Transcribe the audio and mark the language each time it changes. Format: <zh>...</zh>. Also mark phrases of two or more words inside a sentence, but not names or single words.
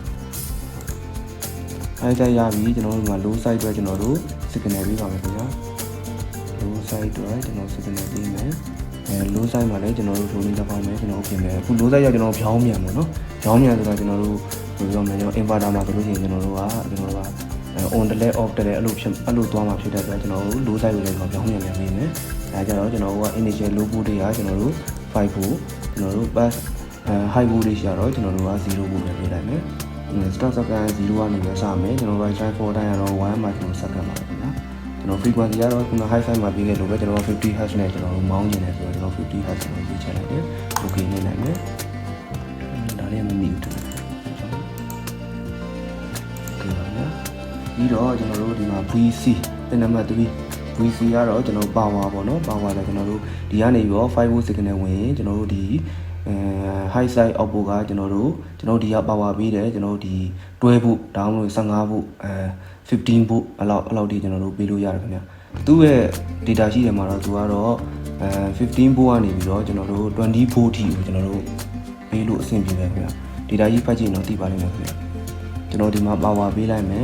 <en>high side</en> <my>ရပြီကျွန်တော်တို့ဒီမှာ</my> <en>low side</en> <my>အတွက်ကျွန်တော်တို့ signal ပေးပါမယ်ခင်ဗျာ</my> <en>low side</en> <my>အတွက်ကျွန်တော် signal ပေးမယ်</my> <en>low side</en> <my>မှာလည်းကျွန်တော်တို့ထိုးလေးတစ်ပေါင်းမယ်ကျွန်တော်ပြင်မယ်အခု</my> <en>low side</en> <my>ရောက်ကျွန် တော်ဖြောင်းမြန်ပေါ့နော်ဖြောင်းမြန်ဆိုတာကျွန်တော်တို့ဘယ်လိုပြောမလဲကျွန်တော် inverter မှာဆိုလို့ရှိရင်ကျွန်တော်တို့က</my> <en>on delay off delay</en> <my>အဲ့လိုသွားမှာဖြစ်တဲ့အတွက် ကျွန်တော်တို့</my> <en>low side</en> <my>ကိုလည်းဖြောင်းမြန်မြန်ပေးမယ်အဲကြတော့ကျွန်တော်တို့က</my> <en>initial low voltage</en> <my>ကကျွန်တော်တို့5 volt ကျွန်တော်တို့</my> <en>pass high voltage</en> <my>ရတော့ကျွန်တော်တို့က0 volt ပဲပေးလိုက်မယ်</my> <en>start second</en> <my>0 ကနေပဲစမယ်ကျွန်တော်</my> <en>right side fall time</en> <my>ကတော့1 microsecond ပါပဲခင်ဗျာကျွန်တော် frequency ကတော့ခုန</my> <en>high side</en> <my>မှာပြီးခဲ့လို့ပဲကျွန်တော်50 Hz နဲ့ကျွန်တော်မောင်းနေတယ်ဆိုတော့ကျွန်တော်50 Hz ကိုရေးချလိုက်တယ် okay နေနိုင်မယ်ဒါလေးမမီဘူးတူ ပြီးတော့ကျွန်တော်တို့ဒီမှာ VC တဲ့နံပါတ်3 VC ကတော့ကျွန်တော် power ပေါ့နော် power လည်းကျွန်တော်တို့ဒီကနေပြီးတော့</my> <en>5 volt signal</en> <my>ဝင်ရင်ကျွန်တော်တို့ဒီ</my> <en>high side output</en> <my>ကကျွန်တော်တို့ဒီက power ပေးတယ်ကျွန်တော်တို့ဒီ12 volt ဒါမှမဟုတ်</my> <en>15 volt 15 volt</en> <my>အဲ့လောက်ဒီကျွန်တော်တို့ပေးလို့ရတယ်ခင်ဗျသူ့ရဲ့ data ရှိတယ်မှာတော့သူကတော့15 volt ကနေပြီးတော့ကျွန်တော်တို့20 volt ထိကိုကျွန်တော်တို့ပေးလို့အဆင်ပြေတယ်ခင်ဗျ data ကြီးဖတ်ကြည့်ရင်တော့သိပါလိမ့်မယ်ခင်ဗျကျွန်တော်ဒီမှာ power ပေးလိုက်မယ်</my>